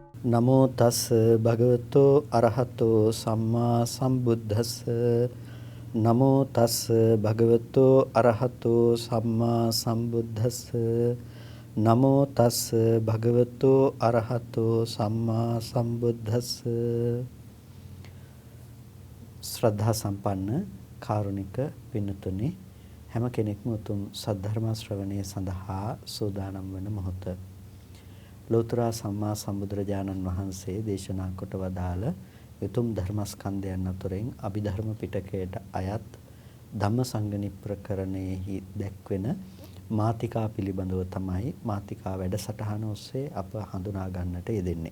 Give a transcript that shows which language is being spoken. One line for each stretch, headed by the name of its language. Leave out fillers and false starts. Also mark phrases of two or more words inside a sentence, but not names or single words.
Pali: නමෝ තස් භගවතෝ අරහතෝ සම්මා සම්බුද්දස්ස නමෝ තස් භගවතෝ අරහතෝ සම්මා සම්බුද්දස්ස නමෝ තස් භගවතෝ අරහතෝ සම්මා සම්බුද්දස්ස
Sinhala: ශ්‍රද්ධා සම්පන්න කාරුණික පින්තුනි හැම කෙනෙක්ම උතුම් සද්ධර්ම ශ්‍රවණය සඳහා සූදානම් වන මොහොත ලෝතර සම්මා සම්බුදුරජාණන් වහන්සේ දේශනා කොට වදාළ උතුම් ධර්මස්කන්ධයන් අතරින් අභිධර්ම පිටකයට අයත් ධම්මසංගණි ප්‍රකරණයෙහි දැක්වෙන මාතිකා පිළිබඳව තමයි මාතිකා වැඩසටහන ඔස්සේ අප හඳුනා ගන්නට යෙදෙන්නේ.